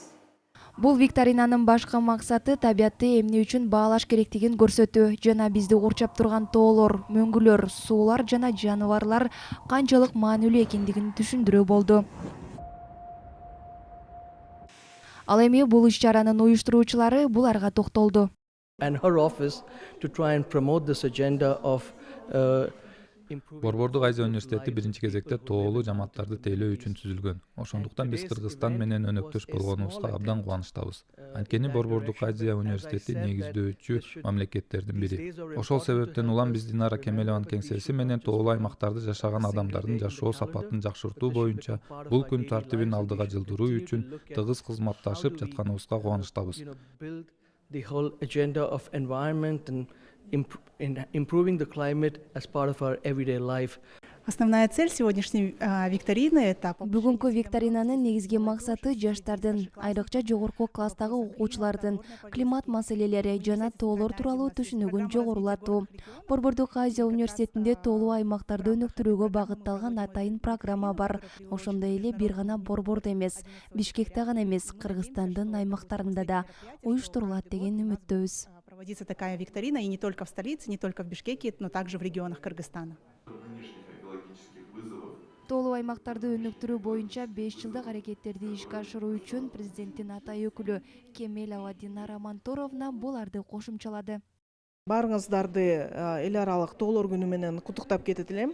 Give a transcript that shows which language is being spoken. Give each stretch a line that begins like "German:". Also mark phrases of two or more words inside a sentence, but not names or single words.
Kyrgyz: Бул викторинанын башкы максаты табиатты эмне үчүн баалаш керектигин көрсөтүү жана бизди курчап турган тоолор, мөңгүлөр, суулар жана жаныбарлар канчалык маанилүү экендигин түшүндүрүү болду. Ал эми бул иш-чаранын уюштуруучулары буларга токтолду.
English: And her office to try and promote this agenda of
Kyrgyz: Борбордук Азия университети биринчи кезекте тоолуу жамааттарды тейлөө үчүн түзүлгөн. Ошондуктан биз Кыргызстан менен өнөктөш болгонубузга абдан кубанычтабыз. Анткени Борбордук Азия университети негиздөөчү мамлекеттердин бири. Ошол себептен улам биз Динара Кемелеванын кеңсеси менен тоолуу аймактарда жашаган адамдардын жашоо сапатын жакшыртуу боюнча бул күн тартибин алдыга жылдыруу үчүн тыгыз кызматташып жатканыбызга кубанычтабыз.
English: The whole agenda of environment and improving the climate as part of our everyday life.
Russian: Основная цель сегодняшней викторины – это
Kyrgyz: Бүгүнкү викторинанын негизги максаты жаштардын, айрыкча жогорку класстагы окуучулардын климат маселелери жана тоолор тууралуу түшүнүгүн жогорулатуу. Борбордук Азия университетинде тоолуу аймактарды өнүктүрүүгө багытталган атайын программа бар. Ошондой эле бир гана Борбордо эмес, Бишкекте гана эмес, Кыргызстандын аймактарында да уюштурулат деген үмүттөбүз.
Russian: Проводится такая викторина и не только в столице, не только в Бишкеке, но также в регионах Кыргызстана.
Kyrgyz: Тоолуу аймактарды өнүктүрүү боюнча 5 жылдык аракеттерди ишке ашыруу үчүн президенттин атай өкүлү Кемелова Динара Мантуровна буларды кошумчалады. Баарыңыздарды эл аралык тоолор күнү менен куттуктап кетет элем.